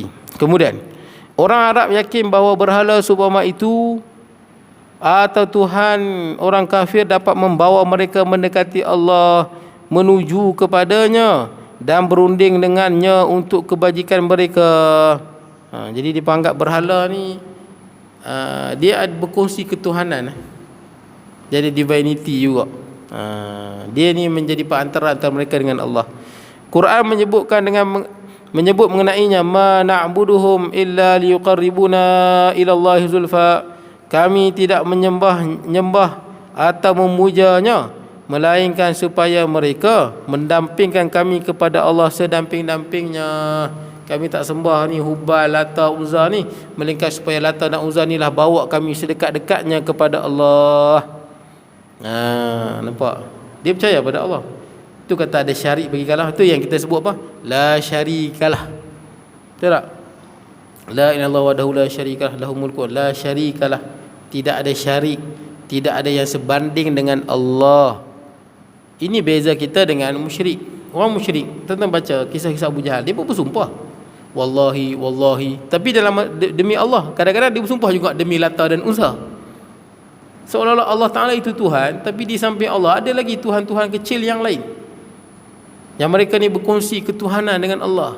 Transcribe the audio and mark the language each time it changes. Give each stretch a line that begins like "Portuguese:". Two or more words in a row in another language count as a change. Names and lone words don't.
Malay: Kemudian orang Arab yakin bahawa berhala seumpama itu atau Tuhan orang kafir dapat membawa mereka mendekati Allah, menuju kepadanya dan berunding dengannya untuk kebajikan mereka. Jadi dia anggap berhala ni dia ada berkongsi ketuhanan. Jadi divinity juga. Dia ni menjadi perantara antara mereka dengan Allah. Quran menyebut mengenainya,
Arabic: ما نعبدهم إلا ليقربونا إلى الله زلفى.
Malay: Kami tidak menyembah atau memujanya melainkan supaya mereka mendampingkan kami kepada Allah sedamping-dampingnya. Kami tak sembah ni Hubal, Lata, Uzza ni, melainkan supaya Lata dan Uzza ni lah bawa kami sedekat-dekatnya kepada Allah. Nampak? Dia percaya pada Allah. Itu kata ada syarik bagi kalah. Itu yang kita sebut apa?
Arabic: لا شريك له.
Malay: Betul tak?
Arabic: لا إله إلا الله وحده لا شريك له له الملك لا شريك له.
Malay: Tidak ada syarik, tidak ada yang sebanding dengan Allah. Ini beza kita dengan musyrik. Orang musyrik, tentang baca kisah-kisah Abu Jahal, dia pun bersumpah wallahi, tapi dalam demi Allah. Kadang-kadang dia bersumpah juga demi Lata dan Uzza. Seolah-olah Allah Ta'ala itu Tuhan, tapi di samping Allah ada lagi Tuhan-Tuhan kecil yang lain, yang mereka ni berkongsi ketuhanan dengan Allah.